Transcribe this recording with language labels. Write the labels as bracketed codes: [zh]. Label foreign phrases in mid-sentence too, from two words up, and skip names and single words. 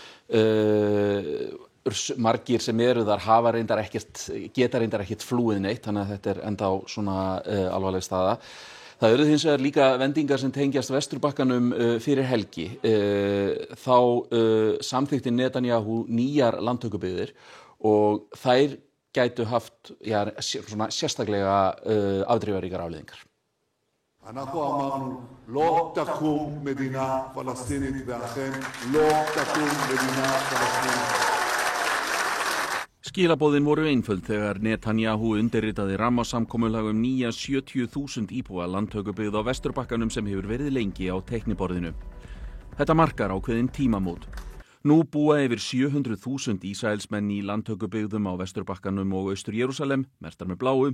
[is] Margir sem eru þar geta reyndar ekkert flúið neitt, þannig að þetta er ennþá svona alvarleg staða. Það eru hins vegar líka vendingar sem tengjast Vesturbakkanum fyrir helgi. Þá samþykkti Netanyahu nýjar landtökubyggðir og þær gætu haft svona sérstaklega afdrifaríkar afleiðingar. [he] אנחנו אמרנו, לא תקום מדינה פלסטינית ואכן לא תקום מדינה פלסטינית. [is] Skilaboðin voru einföld þegar Netanyahu undirritaði rammasamkomulag nýja 70.000 íbúa landtökubyggð á Vesturbakkanum sem hefur verið lengi á teikniborðinu. Þetta markar ákveðin tímamót. Nú búa yfir 700.000 Ísraelsmenn í landtökubyggðum á Vesturbakkanum og Austur-Jerúsalem, merktar með bláu.